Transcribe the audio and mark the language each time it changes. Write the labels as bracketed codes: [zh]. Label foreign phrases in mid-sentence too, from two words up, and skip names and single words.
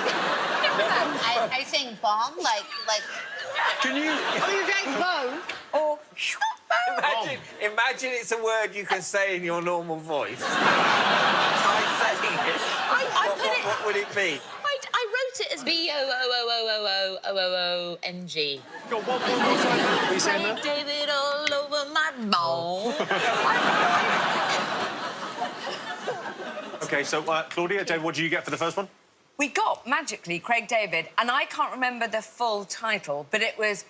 [en] I sing bong, like... Can you... Oh, you drank bone? Or... Imagine it's a word you can say in your normal voice. Try saying it. What would it be? I wrote it as B-O-O-O-O-O-O-O-O-N-G. Go on, one more time. What are you saying Craig there? David all over my bone. OK, so, Claudia, David, what did you get for the first one? We got, magically, Craig David, and I can't remember the full title, but it was